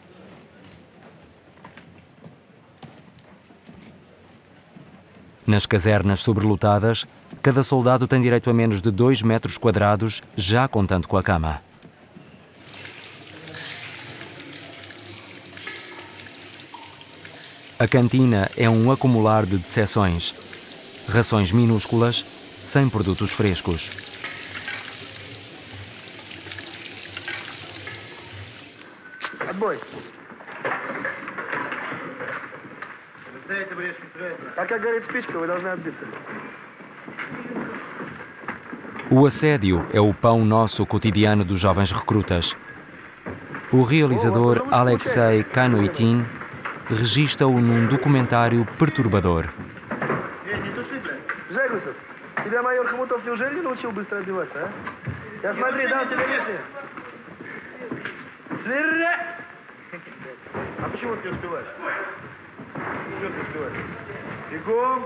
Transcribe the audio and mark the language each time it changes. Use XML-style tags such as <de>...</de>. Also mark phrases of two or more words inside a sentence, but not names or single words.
<pt>Nas casernas sobrelotadas, cada soldado tem direito a menos de 2 metros quadrados, já contando com a cama. A cantina é um acumular de decepções. Rações minúsculas, sem produtos frescos.</pt> <ru>Отбой. А как горит спичка, вы должны отбиться.</ru> <pt>O assédio é o pão nosso cotidiano dos jovens recrutas. O realizador Alexei Kanoitin registra-o num documentário perturbador.</pt> <ru>Жегусов, тебя майор Хомутов неужели не научил быстро одеваться, а? Я смотри, дам тебе лишнее. Свиря! А почему ты не успеваешь? Почему ты не успеваешь? Бегом!</ru>